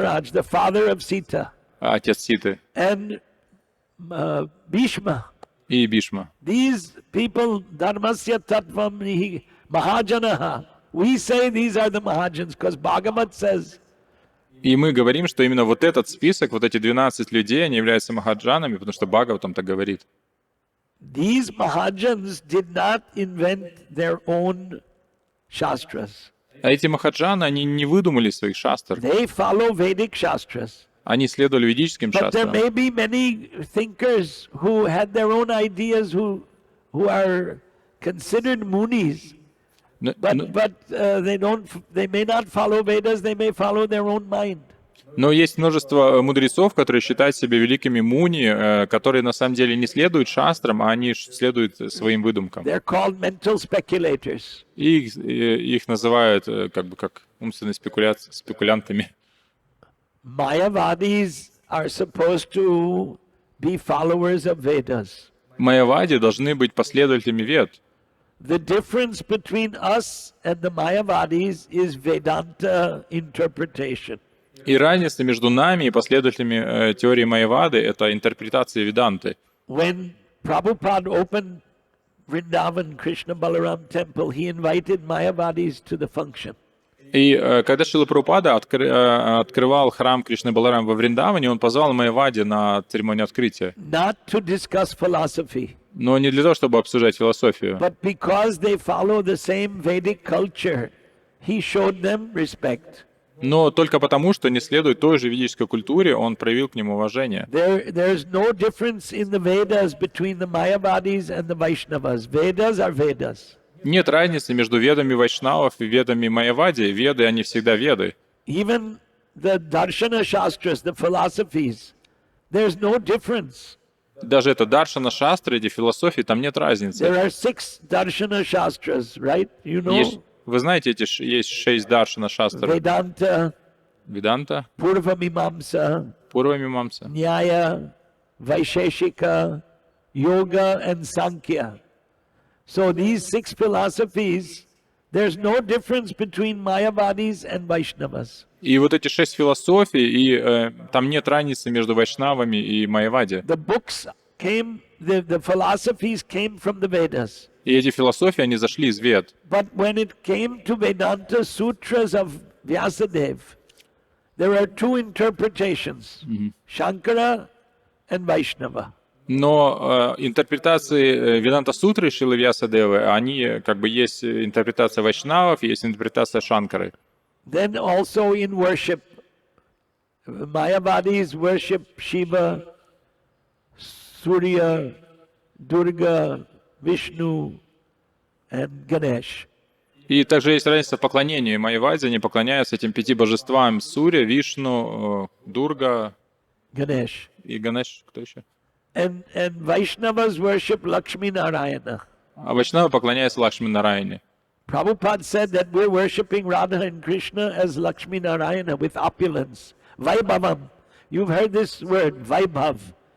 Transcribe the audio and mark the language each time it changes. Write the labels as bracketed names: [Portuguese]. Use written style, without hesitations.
[English] Maharaj, the father of Sita. [Russian] Отец Ситы. [English] And Bhishma. [Russian] И Бишма. [English] These people, [Sanskrit] Dharmasya Tattvam Nihi Mahajanaha. [English] We say these are the Mahajans because Bhagavat says, [Russian] И мы говорим, что именно вот этот список, вот эти 12 людей, они являются махаджанами, потому что Бхагаватам так говорит. [English] these Mahajans did not invent their own Shastras. [Russian] А эти махаджаны, они не выдумали своих шастр. [English] They follow Vedic Shastras. [Russian] Они следовали ведическим [English] But there [Russian] шастрам. [English] may be many thinkers who had their own ideas who are considered munis, [Russian] Но- [English] but they may not follow Vedas, they may follow their own mind. [Russian] Но есть множество мудрецов, которые считают себя великими муни, которые на самом деле не следуют шастрам, а они следуют своим выдумкам. [English] They're called mental speculators. [Russian] И их называют как умственными спекулянтами. [English] Mayavadis are supposed to be followers of Vedas. [Russian] Майявади должны быть последователями Вед. [English] The difference between us and the Mayavadis is Vedanta interpretation. [Russian] И разница между нами и последователями теории Майявады — это интерпретация Веданты. [English] When Prabhupada opened Vrindavan Krishna Balaram temple, he invited Mayavadis to the function. [Russian] И когда Шрила Прабхупада открывал храм Кришны Баларам во Вриндаване, он позвал Майявади на церемонию открытия. [English] Not to discuss philosophy, [Russian] Но не для того, чтобы обсуждать философию, [English] but because they follow the same Vedic culture, he showed them respect. [Russian] но только потому, что не следует той же ведической культуре, он проявил к ним уважение. [English] There's no difference in the Vedas between the Mayavadis and the Vaishnavas. Vedas are Vedas. [Russian] Нет разницы между ведами вайшнавов и ведами Майявади. Веды, они всегда веды. [English] Even the Darshana Shastras, the philosophies, there's no difference. [Russian] Даже это Даршана Шастры, эти философии, там нет разницы. [English] There are 6 Darshana Shastras, right? You know? [Russian] Вы знаете, есть 6 Даршана Шастр. [English] Vedanta, [Russian] Веданта, [English] Purvamimamsa, [Russian] Пурвамимамса, [English] Nyaya, Vaisheshika, Yoga, and Sankhya. So these 6 philosophies, there's no difference between Mayavadis and Vaishnavas. [Russian] И вот эти 6 философий, и там нет разницы между вайшнавами и Майявади. [English] The books came, the philosophies came from the Vedas. [Russian] И эти философии, они зашли из Вед. [English] But when it came to Vedanta Sutras of Vyasadeva, there are 2 interpretations, Shankara and Vaishnava. [Russian] Но интерпретации Веданта Сутры Шрилы Вьясадевы, они как бы есть интерпретация вайшнавов, есть интерпретация Шанкары. [English] Then also in worship, Mayavadis worship Shiva, Surya, Durga, Vishnu, and Ganesh. [Russian] И также есть разница в поклонении. Майявади, они поклоняются этим 5 божествам: Сурья, Вишну, Дурга [English] Ganesh. [Russian] и Ганеш. Кто еще? [English] And Vaishnavas worship Lakshmi Narayana. [Russian] А вайшнавы поклоняются Лакшми Нараяне. [English] Prabhupada said that we're worshipping Radha and Krishna as Lakshmi Narayana with opulence. Vaibhavam. You've heard this word, Vaibhav.